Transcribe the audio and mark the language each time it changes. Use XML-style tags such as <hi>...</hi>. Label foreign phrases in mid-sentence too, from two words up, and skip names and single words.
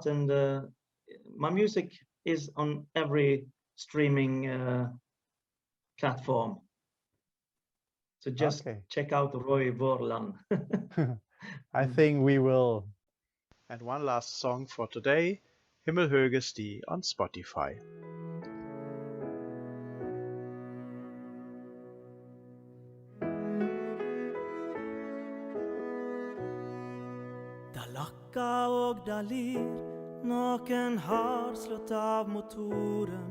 <en>And my music is on every streaming platform. So just check out Roy Vorland. I think we will. And one last song for today, Himmelhöge Sti on Spotify.</en> <no>Da lakka og da lir, noen har slått av motoren.</no>